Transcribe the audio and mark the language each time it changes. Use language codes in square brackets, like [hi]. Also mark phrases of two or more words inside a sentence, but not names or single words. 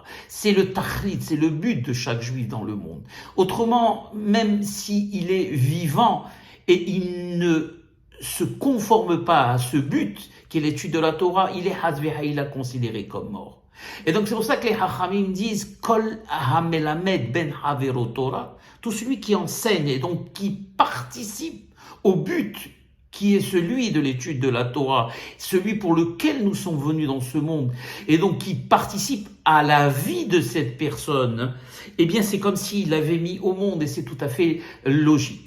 [fr] C'est le tachlit, c'est le but de chaque juif dans le monde. Autrement, même s'il est vivant, et il ne se conforme pas à ce but, qui est l'étude de la Torah, il est hazvehaïla considéré comme mort. Et donc c'est pour ça que les Hachamim disent [he] כל המלמד בן חברו תורה, [fr] tout celui qui enseigne et donc qui participe au but qui est celui de l'étude de la Torah, celui pour lequel nous sommes venus dans ce monde, et donc qui participe à la vie de cette personne, eh bien c'est comme s'il l'avait mis au monde, et c'est tout à fait logique.